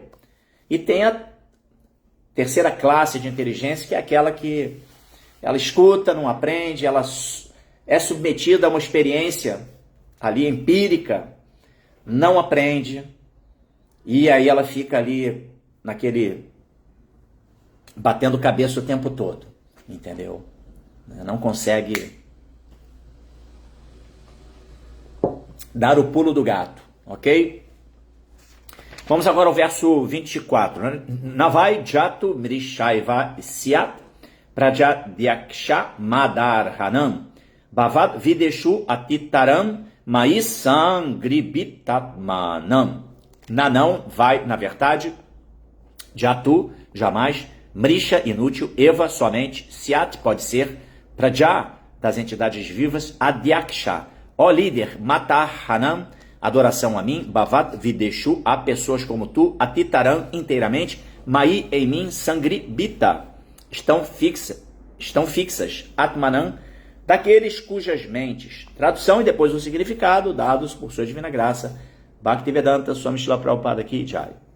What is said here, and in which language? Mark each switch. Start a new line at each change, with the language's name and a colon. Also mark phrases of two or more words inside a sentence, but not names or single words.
Portuguese: E tem a terceira classe de inteligência, que é aquela que ela escuta, não aprende, ela é submetida a uma experiência ali empírica, não aprende, e aí ela fica ali naquele batendo cabeça o tempo todo, entendeu? Não consegue dar o pulo do gato, ok? Vamos agora ao verso 24.
Sanskrit: Navai jatu mrishaiva syat Pradyadhyaksha Madarhanam Bhavad Videshu Atitaram Maisangribitamanam.
Portuguese: Nanão vai, na verdade, Jatu, jamais, Mrisha, inútil, Eva, somente, Syat, pode ser, Praja, das entidades vivas, Adhyaksha, ó líder, Matarhanam, adoração a mim,
Sanskrit: Bhavat Videshu,
Portuguese: a pessoas como tu, Atitaram, inteiramente, Mai, em mim, Sangribita, estão fixas, Atmanam, daqueles cujas mentes, tradução e depois o significado, dados por sua divina graça, Bhaktivedanta Swami Srila Prabhupada
Hindi: Ki Jai.